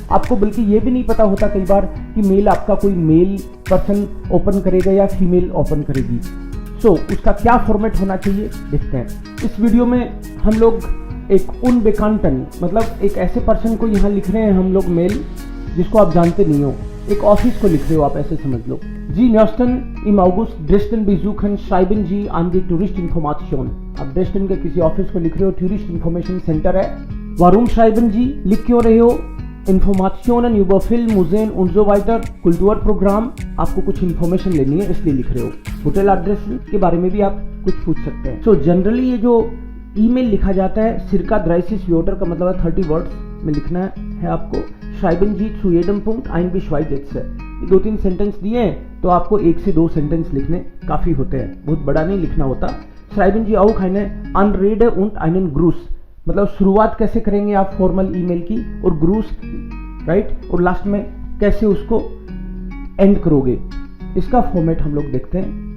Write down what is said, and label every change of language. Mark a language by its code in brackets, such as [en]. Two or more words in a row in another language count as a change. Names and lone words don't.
[hi] आपको बल्कि ये भी नहीं पता होता कई बार कि मेल आपका कोई [en] male person open [hi] करेगा या [en] female open [hi] करेगी। सो उसका क्या फॉर्मेट होना चाहिए देखते हैं। इस वीडियो में हम लोग एक उनबेकांटन, मतलब एक ऐसे पर्सन को यहाँ लिख रहे हैं हम लोग मेल जिसको आप जानते नहीं हो। एक ऑफिस को लिख रहे हो आप, ऐसे समझ लो। [de] Sie möchten im August Dresden besuchen schreiben Sie an die Touristinformation। [hi] आप ड्रेस्टन के किसी ऑफिस को लिख रहे हो, [en] tourist information center [hi] है। [de] Warum schreiben Sie, [hi] लिख क्यों रहे हो? [de] Informationen über Film, Museen und so weiter, Kulturprogramm। [hi] आपको कुछ इन्फॉर्मेशन लेनी है इसलिए लिख रहे हो। [en] hotel address [hi] के बारे में भी आप कुछ पूछ सकते हैं। [en] so generally [hi] ये जो ईमेल लिखा जाता है, [de] zirka dreißig Wörter [hi] का मतलब है 30 वर्ड्स में लिखना है आपको। [de] Schreiben Sie zu jedem Punkt ein bis zwei Sätze। [hi] ये 2-3 सेंटेंस दिए हैं तो आपको 1 से 2 सेंटेंस लिखने काफ़ी होते हैं, बहुत बड़ा नहीं लिखना होता। [de] Schreiben Sie auch eine Anrede und einen Gruß, [hi] मतलब शुरुआत कैसे करेंगे आप [en] formal email [hi] की, और ग्रूस राइट, और लास्ट में कैसे उसको एंड करोगे, इसका फॉर्मेट हम लोग देखते हैं।